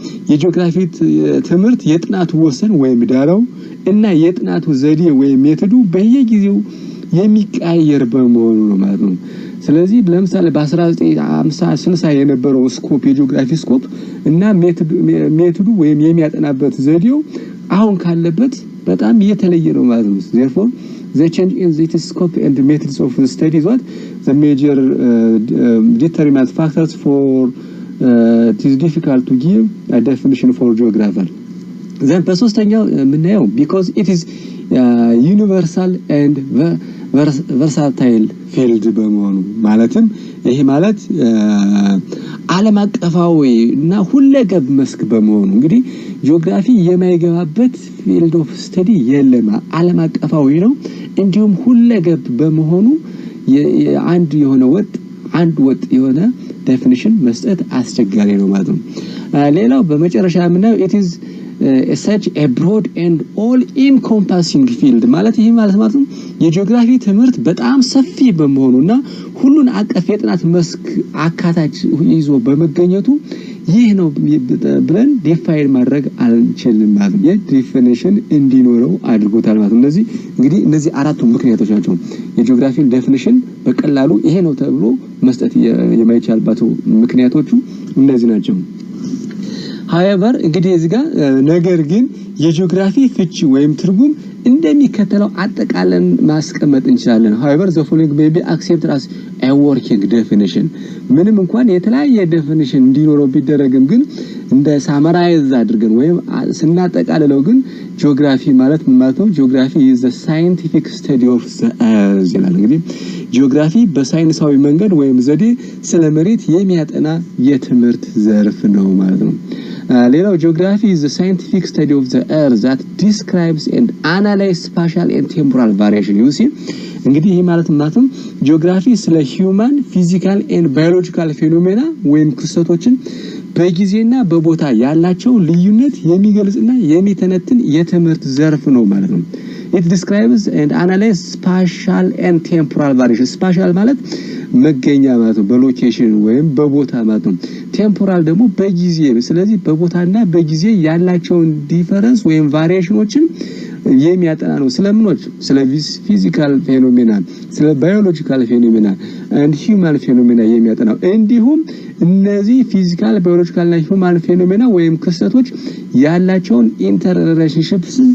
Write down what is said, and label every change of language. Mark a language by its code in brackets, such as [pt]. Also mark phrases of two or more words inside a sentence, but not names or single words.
[am] የጂኦግራፊ ትምህርት የጥናቱ ወሰን ወይም ዳራው እና የጥናቱ ዘዴ ወይም ሜተዱ በየጊዜው የሚቀያየር በመሆኑ ነው ማለት ነው። ስለዚህ ለምሳሌ በ1950 60 የነበረው ስኮፕ የጂኦግራፊ ስኮፕ እና ሜተዱ ወይም የሚያጠናበት ዘዴው አሁን ካለበት በጣም የተለየ ነው ማለት ነው። [en] therefore the change in the scope and the methods of the study is what the major determinant factors for it is difficult to give a definition for geographer. [am] then በሶስተኛው የምናየው [en] because it is universal and versatile field [am] በመሆኑ ማለትም ይሄ ማለት ዓለም አቀፋዊ እና ሁለገብ መስክ በመሆኑ እንግዲህ ጂኦግራፊ የማይገባበት ፊልድ ኦፍ ስተዲ የለም ዓለም አቀፋዊ ነው እንዲሁም ሁለገብ በመሆኑ አንድ የሆነ ወጥ የሆነ ዴፊኒሽን መስጠት አስቸጋሪ ነው ማለት ነው። ሌላው በመጨረሻ የምናየው [en] it is such a broad and all encompassing field [am] ማለት ይሄ ማለት ነው የጂኦግራፊ ትምህርት በጣም ሰፊ በመሆኑና ሁሉን አቀፍ የጥናት መስክ አካታች ይዞ በመገኘቱ ይህ ነው ብለን ዲፋይን ማድረግ አንችልም ማለት ነው። የዲፊኒሽን እንዲኖረው አድርጎታል ማለት ነው። እነዚህ አራቱ ምክንያቶች ናቸው የጂኦግራፊ ዴፊኒሽን በቀላሉ ይሄ ነው ተብሎ መስጠት የማይቻልባቸው ምክንያቶቹ እነዚህ ናቸው። however እንግዲህ እዚህ ጋር ነገር ግን የጂኦግራፊ ፍቺ ወይም ትርጉም እንደሚከተለው አጠቃለን ማስቀመጥ እንችላለን። [en] however the following may be accepted as a working definition [am] ምንም እንኳን የተለያየ ዴፊኒሽን እንዲኖረው ቢደረግም ግን እንደ ሳመራይዝ አድርገን ወይም ስናጠቃልለው ግን ጂኦግራፊ ማለት ምን ማለት ነው? ጂኦግራፊ [en] is the scientific study of the earth [am] ይላል። እንግዲህ ጂኦግራፊ በሳይንሳዊ መንገድ ወይም ዘዴ ስለ መሬት የሚያጠና የትምህርት ዘርፍ ነው ማለት ነው። ሌላው ጂኦግራፊ [en] is the scientific study of the earth that describes and analyzes spatial and temporal variation you see [am] እንግዲህ ይሄ ማለት ጂኦግራፊ ስለ [en] human physical and biological [am] phenomena ወይም ክስተቶችን በጊዜና በቦታ ያላቸው ልዩነት የሚገልጽና የሚተነትን የትምህርት ዘርፍ ነው ማለት ነው። [en] it describes and analyzes spatial and temporal variation [am] spatial ማለት መገኛ ማለት ነው በሎኬሽን ወይም በቦታ ማለት ነው። ቴምፖራል ደግሞ በጊዜ ስለዚህ በቦታና በጊዜ ያላቸውን ዲፈረንስ ወይም ቫሪዬሽኖችን የሚያጠና ነው። ስለምኖች ስለ ፊዚካል ፌኖሜና ስለ ባዮሎጂካል ፌኖሜና [en] and human phenomena [am] የሚያጠናው እንዲሁም እነዚህ ፊዚካል ባዮሎጂካል እና [en] human phenomena [am] ወይም ክስተቶች ያላቸውን ኢንተርሪሌሽንሺፕስ